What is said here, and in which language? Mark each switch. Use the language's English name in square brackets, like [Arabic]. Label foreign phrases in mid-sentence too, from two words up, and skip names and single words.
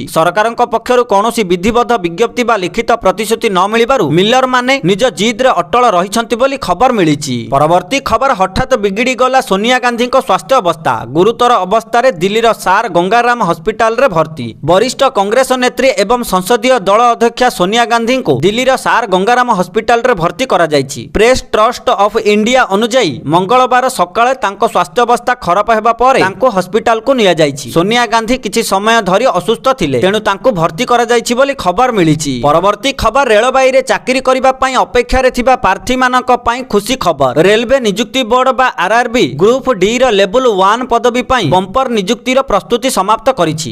[Odia] ସରକାରଙ୍କ ପକ୍ଷରୁ କୌଣସି ବିଧିବଦ୍ଧ ବିଜ୍ଞପ୍ତି ବା ଲିଖିତ ପ୍ରତିଶ୍ରୁତି ନ ମିଳିବାରୁ ମିଲର ମାନେ ନିଜ ଜିଦ୍ରେ ଅଟଳ ରହିଛନ୍ତି ବୋଲି ଖବର ମିଳିଛି। ପରବର୍ତ୍ତୀ ଖବର, ହଠାତ୍ ବିଗିଡ଼ି ଗଲା ସୋନିଆ ଗାନ୍ଧୀଙ୍କ ସ୍ୱାସ୍ଥ୍ୟ ଅବସ୍ଥା। ଗୁରୁତର ଅବସ୍ଥାରେ ଦିଲ୍ଲୀର ସାର ଗଙ୍ଗାରାମ ହସ୍ପିଟାଲରେ ଭର୍ତ୍ତି। ବରିଷ୍ଠ କଂଗ୍ରେସ ନେତ୍ରୀ ଏବଂ ସଂସଦୀୟ ଦଳ ଅଧ୍ୟକ୍ଷ ଅଧ୍ୟକ୍ଷା ସୋନିଆ ଗାନ୍ଧୀଙ୍କୁ ଦିଲ୍ଲୀର ସାର ଗଙ୍ଗାରାମ ହସ୍ପିଟାଲରେ ଭର୍ତ୍ତି କରାଯାଇଛି। ପ୍ରେସ ଟ୍ରଷ୍ଟ ଅଫ ଇଣ୍ଡିଆ ଅନୁସାରେ ମଙ୍ଗଳବାର ସକାଳେ ତାଙ୍କ ସ୍ୱାସ୍ଥ୍ୟ ଅବସ୍ଥା ଖରାପ ହେବା ପରେ ତାଙ୍କୁ ହସ୍ପିଟାଲକୁ ନିଆଯାଇଛି। ସୋନିଆ ଗାନ୍ଧୀ କିଛି ସମୟ ଧରି ଅସୁସ୍ଥ ଥିଲେ, ତେଣୁ ତାଙ୍କୁ ଭର୍ତ୍ତି କରାଯାଇଛି ବୋଲି ଖବର ମିଳିଛି। ପରବର୍ତ୍ତୀ ଖବର ରେଳବାଇରେ ଚାକିରି କରିବା ପାଇଁ ଅପେକ୍ଷାରେ ଥିବା ପ୍ରାର୍ଥୀମାନଙ୍କ ପାଇଁ ଖୁସି ଖବର। ରେଲୱେ ନିଯୁକ୍ତି ବୋର୍ଡ ବା ଆରଆରବି ଗ୍ରୁପ ଡି ର ଲେଭଲ 1 ପଦବୀ ପାଇଁ ବମ୍ପର ନିଯୁକ୍ତିର ପ୍ରସ୍ତୁତି ସମାପ୍ତ କରିଛି।